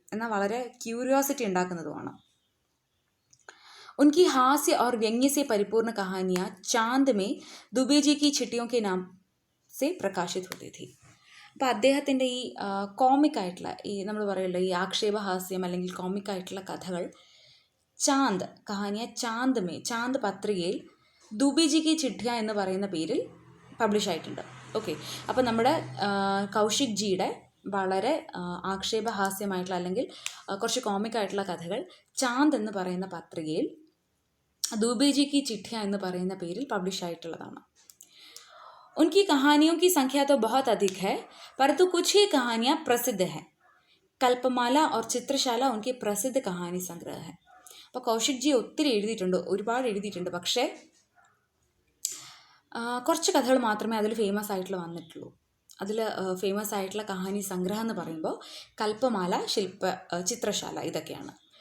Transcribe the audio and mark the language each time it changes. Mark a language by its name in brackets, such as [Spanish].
[Malayalam] എന്നാൽ വളരെ ക്യൂരിയോസിറ്റി ഉണ്ടാക്കുന്നതുമാണ്. [Hindi] उनकी हास्य और व्यंग्य से परिपूर्ण कहानियाँ चांद में दुबे जी की चिट्ठियों के नाम से प्रकाशित होती थी. [Malayalam] അപ്പോൾ അദ്ദേഹത്തിൻ്റെ ഈ കോമിക്കായിട്ടുള്ള, ഈ നമ്മൾ പറയുമല്ലോ ഈ ആക്ഷേപഹാസ്യം അല്ലെങ്കിൽ കോമിക്കായിട്ടുള്ള കഥകൾ ചാന്ദ് കഹാനിയ ചാന്ദ് പത്രികയിൽ ദുബെ ജി കി ചിഠ്യ എന്ന് പറയുന്ന പേരിൽ പബ്ലിഷ് ആയിട്ടുണ്ട്. ഓക്കെ, അപ്പോൾ നമ്മുടെ കൗശിക് ജിയുടെ വളരെ ആക്ഷേപഹാസ്യമായിട്ടുള്ള അല്ലെങ്കിൽ കുറച്ച് കോമിക്കായിട്ടുള്ള കഥകൾ ചാന്ദ് എന്ന് പറയുന്ന പത്രികയിൽ ദുബെ ജി കി ചിഠ്യ എന്ന് പറയുന്ന പേരിൽ പബ്ലിഷ് ആയിട്ടുള്ളതാണ്. [Hindi] उनकी कहानियों की संख्या तो बहुत अधिक है, परंतु कुछ ही कहानियाँ प्रसिद्ध हैं. കൽപ്പമാല और ചിത്രശാല उनके പ്രസിദ്ധ കഹാനി സംഗ്രഹ है. [Malayalam] അപ്പോൾ കൗശിക് ജി ഒത്തിരി എഴുതിയിട്ടുണ്ട്, ഒരുപാട് എഴുതിയിട്ടുണ്ട്. പക്ഷേ കുറച്ച് കഥകൾ മാത്രമേ അതിൽ ഫേമസ് ആയിട്ടുള്ള വന്നിട്ടുള്ളൂ. അതിൽ ഫേമസ് ആയിട്ടുള്ള കഹാനി സംഗ്രഹം എന്ന് പറയുമ്പോൾ കൽപ്പമാല, ചിത്രശാല ഇതൊക്കെയാണ്.